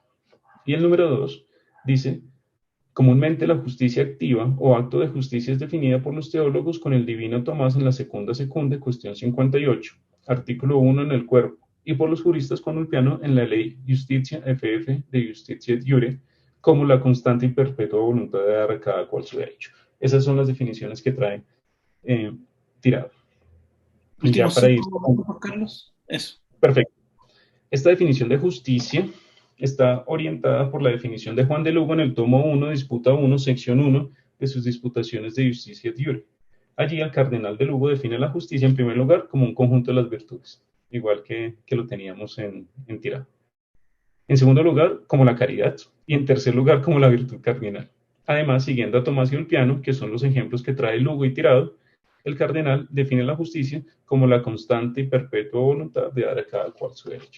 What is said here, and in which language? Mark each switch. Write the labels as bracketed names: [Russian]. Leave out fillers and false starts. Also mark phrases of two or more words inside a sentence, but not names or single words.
[Spanish] Y el número 2 dice, comúnmente la justicia activa o acto de justicia es definida por los teólogos con el divino Tomás en la segunda secunda, cuestión 58, artículo 1 en el cuerpo, y por los juristas con Ulpiano en la ley Justitia FF [Latin] de Justitia et Iure, [Spanish] como la constante y perpetua voluntad de dar a cada cual su derecho. Esas son las definiciones que trae Tirado. Y ya Últimos para ir. 5 minutos, Juan Carlos. Eso. Perfecto. Esta definición de justicia está orientada por la definición de Juan de Lugo en el tomo 1, disputa 1, sección 1 de sus disputaciones [Latin] de Justitia et Iure. [Spanish] Allí el cardenal de Lugo define la justicia en primer lugar como un conjunto de las virtudes, igual que lo teníamos en Tirado. En segundo lugar, como la caridad, y en tercer lugar, como la virtud cardinal. Además, siguiendo a Tomás y Ulpiano, que son los ejemplos que trae Lugo y Tirado, el cardenal define la justicia como la constante y perpetua voluntad de dar a cada cual su derecho.